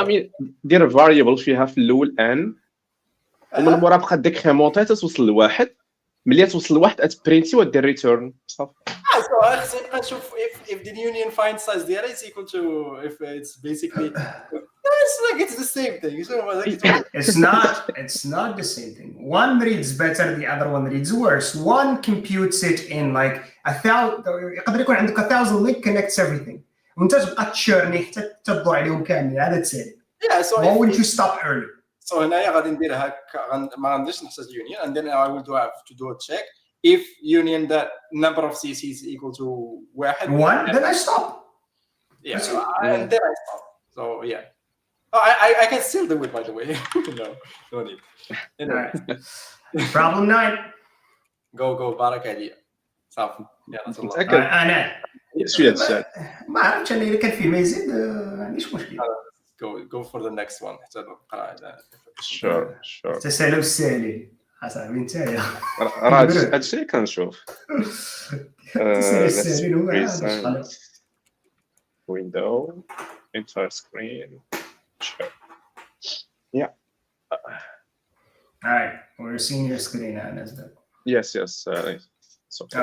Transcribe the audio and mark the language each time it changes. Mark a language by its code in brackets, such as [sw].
[ar] I mean, دير variable فيها في الاول n ومن مورا بقى ديكريمونتي توصل لواحد ملي توصل لواحد اتبرينتي ودير ريتيرن صافي. [en] So [ar] خصني نبقى نشوف [en] if the union find size ديالها is equal to if it's basically it's like it's the same thing. It's not the same thing. One reads better, the other one reads worse. One computes it in like 1,000. [ar] يقدر يكون عندك 1,000 link connects everything. وانت تبقى تشيرني حتى تدور عليهم كاملين. هذا تسالي. [en] Yeah, so why wouldn't you stop early? So [ar] هنايا غادي ندير هكا ما غنديرش نحسب [en] union and then I will have to do a check if union that number of CCs is equal to 1 then I stop. Yeah, That's it. and then I stop. So yeah. Oh, I can still do it, by the way. No need. All Anyway, right. Problem 9. go [ar] بارك عليا صافي يلا تطلع. متاكد انا شويه الشات ما عرفتش انا اذا كان فيه ما يزيد ما عنديش مشكل. [en] go for the next one [ar] حتى نقرا. [en] sure [ar] تسالوا السالي اصاحبي نتايا راه هادشي اللي كنشوف تسالوا [en] let's [ar] السالي هو [en] present window entire screen sure All right, we're seeing your screen now, Nasdaq. yes it's okay.